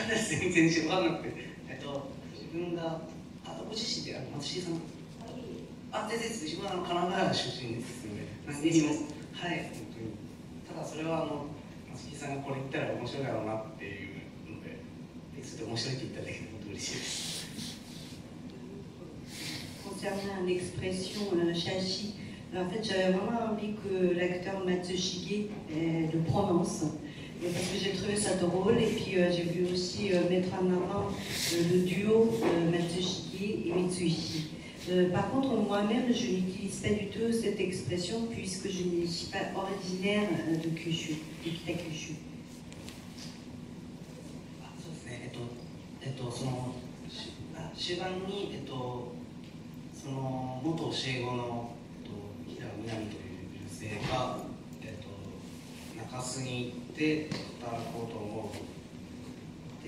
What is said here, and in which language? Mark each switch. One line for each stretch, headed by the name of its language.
Japanese: 使わないです、全然分からなくて、自分がご自身で松重さん、全然自分は神奈川出身ですので、何にも、はい、本当に。ただそれは松重さんがこれ言ったら面白いだろうなっていうので、それで面白いって言っただけで本当に嬉しいです。
French: Concernant l'expression shashi, en fait, j'avais vraiment envie que l'acteur Matsushige le prononce, parce que j'ai trouvé ça drôle, et puis j'ai voulu aussi mettre en avant le duo Matsushige et Mitsuishi. Par contre, moi-même, je n'utilise pas du tout cette expression, puisque je ne suis pas originaire de Kyushu, de Kitakyushu.
Japanese: そうですね、その終盤に、その元教え子の南という女性が、中洲に行って働こうと思う。